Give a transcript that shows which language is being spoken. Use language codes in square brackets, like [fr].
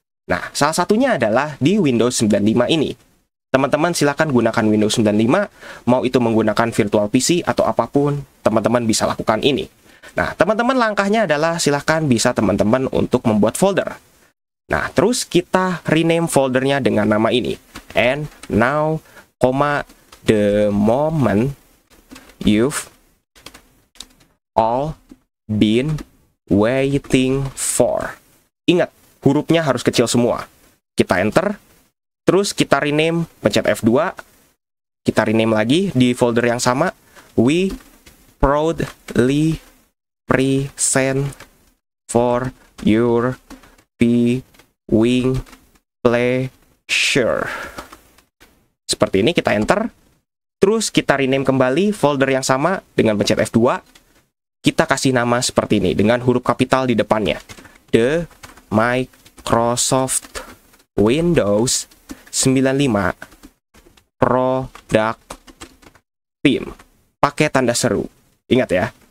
[id] Nah, salah satunya adalah di Windows 95 ini. Teman-teman silakan gunakan Windows 95, mau itu menggunakan virtual PC atau apapun, teman-teman bisa lakukan ini. Nah, teman-teman langkahnya adalah silakan bisa teman-teman untuk membuat folder. Nah, terus kita rename foldernya dengan nama ini. [en] And now, the moment you've all been waiting for. [id] Ingat, hurufnya harus kecil semua. Kita enter. Terus kita rename, pencet F2, kita rename lagi di folder yang sama. [en] We proudly present for your viewing pleasure. [id] Seperti ini, kita enter. Terus kita rename kembali folder yang sama dengan pencet F2. Kita kasih nama seperti ini dengan huruf kapital di depannya. [en] The Microsoft Windows 95 Product Team. [id] Pakai tanda seru. Ingat ya.